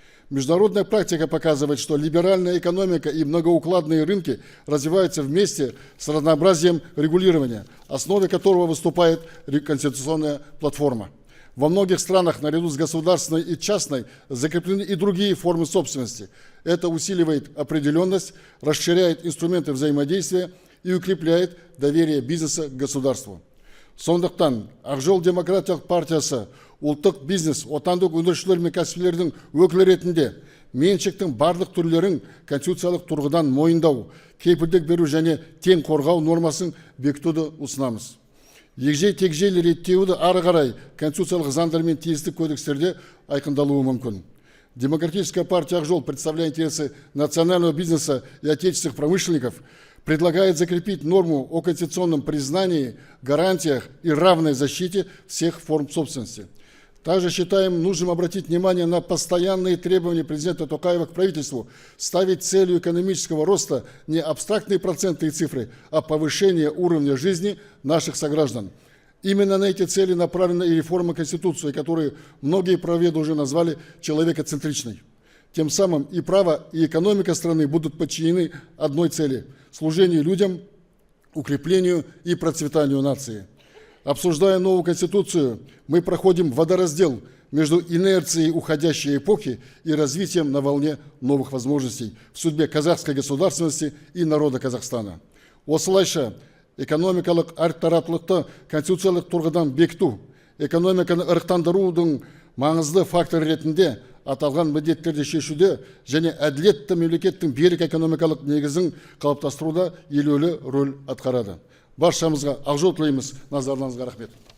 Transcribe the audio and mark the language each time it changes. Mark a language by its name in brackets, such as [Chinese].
[Russian] Международная практика показывает, что либеральная экономика и многоукладные рынки развиваются вместе с разнообразием регулирования, основой которого выступает конституционная платформа. Во многих странах наряду с государственной и частной закреплены и другие формы собственности. Это усиливает определенность, расширяет инструменты взаимодействия и укрепляет доверие бизнеса к государству. [Kazakh] Сондықтан Ақжол демократиялық партиясы ұлттық бизнес, отандық өндірушілер мен кәсіпкерлердің өкілі ретінде меншіктің барлық түрлерін конституциялық тұрғыдан мойындау, кепілдік беру және тең қорғау нормасын бекітуді ұсынамыз. Егжей-тегжейлі реттеуді ары қарай конституциялық заңдар мен тиісті кодекстерде айқындалуы мүмкін. [Russian] Демократическая партия Ақжол, представляя интересы национального бизнеса и отечественных промышленников, предлагает закрепить норму о конституционном признании, гарантиях и равной защите всех форм собственности. Также считаем нужным обратить внимание на постоянные требования президента Токаева к правительству ставить целью экономического роста не абстрактные проценты и цифры, а повышение уровня жизни наших сограждан. Именно на эти цели направлена и реформа Конституции, которую многие правоведы уже назвали человекоцентричной. Тем самым и право, и экономика страны будут подчинены одной цели – служению людям, укреплению и процветанию нации. Обсуждая новую Конституцию, мы проходим водораздел между инерцией уходящей эпохи и развитием на волне новых возможностей в судьбе казахской государственности и народа Казахстана. [Kazakh] Осылайша, экономикалық әртараптылықты конституциялық тұрғыдан бекіту, экономиканы ырықтандырудың маңызды фактор ретінде аталған міндеттерді шешуде және әділетті мемлекеттің берік экономикалық негізін қалыптастыруда елеулі рөл атқарады. Баршамызға Ақжол тілейміз. Назарларыңызға рахмет.